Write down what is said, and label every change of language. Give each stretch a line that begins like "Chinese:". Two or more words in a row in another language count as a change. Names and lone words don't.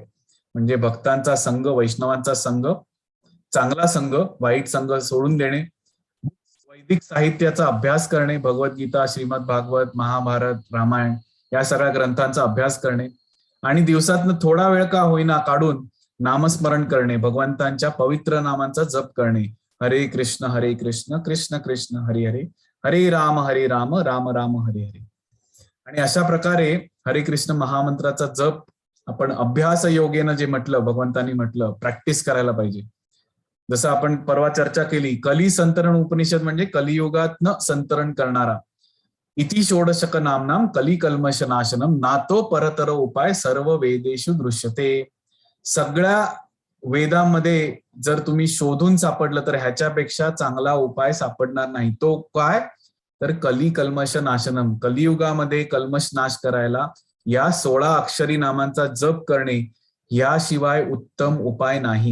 Marathi: म्हणजे भक्तांचा संघ, वैष्णवांचा संघ, चांगला संघ, वाईट संघ सोडून देणे, वैदिक साहित्याचा अभ्यास करणे, भगवद्गीता, श्रीमद भागवत, महाभारत, रामायण या सगळ्या ग्रंथांचा अभ्यास करणे आणि दिवसातनं थोडा वेळ का होईना काढून नामस्मरण करणे, भगवंतांच्या पवित्र नामांचा जप करणे.
Sanskrit: हरे कृष्ण कृष्ण कृष्ण हरे हरे, हरे राम राम राम हरे हरे.
Marathi: आणि अशा प्रकारे हरे कृष्ण महामंत्राचा जप आपण अभ्यास योगेनं जे म्हटलं, भगवंतांनी म्हटलं, प्रॅक्टिस करायला पाहिजे. जसं आपण परवा चर्चा केली, कली संतरण उपनिषद म्हणजे कलियुगातनं संतरण करणारा.
Sanskrit: इति षोडशक नामनाम कली कल्मश नाशनम नातो परतर उपाय सर्व वेदेषु दृश्यते.
Marathi: सगळ्या वेदांमध्ये जर तुम्ही शोधून सापडलं तर ह्याच्यापेक्षा चांगला उपाय सापडणार नाही. तो काय? तर
Sanskrit: कली कल्मश नाशनम,
Marathi: कलियुगामध्ये कल्मश नाश करायला या 16 अक्षरी नामांचा जप करणे याशिवाय उत्तम उपाय नाही.